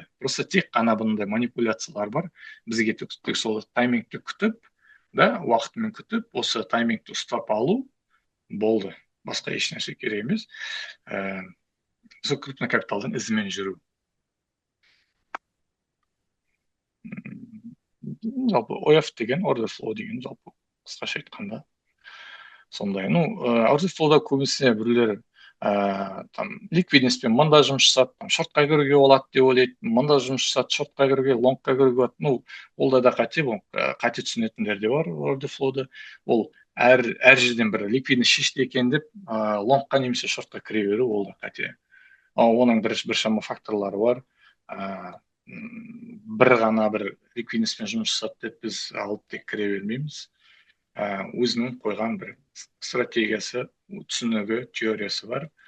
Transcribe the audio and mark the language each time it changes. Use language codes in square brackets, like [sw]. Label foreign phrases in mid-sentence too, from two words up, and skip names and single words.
[kk] Просто тек қана бұндай манипуляциялар бар. Бізге тек сол таймингті күтіп, уақытымен күтіп, осы таймингті ұстап алу болды. Басқа еш нәрсе керек емес. Сол крупный капиталдың ізімен жүру. Жалпы OF деген, [en] order flow [kk] деген, жалпы қысқаша айтқанда сондай. [en] Order flowда [kk] көбісіне біреулер ликвидностьпен мында жұмыс жасады, шортқа кіруге болады деп ойлайды, мында жұмыс жасады, шортқа кіруге, лонгқа кіруге болады. Олда да қате түсінетіндер де бар [en] order flowда. [kk] Ол әр жерден бір ликвидность шешті екен деп, лонгқа немесе шортқа кіре беру, ол да қате. Оның біршама факторлары бар. Бір ғана бір ликвидностьпен жұмыс жасады деп біз алып тек кіре бермейміз. Өзінің қойған бір стратегиясы, түсінігі, теориясы бар.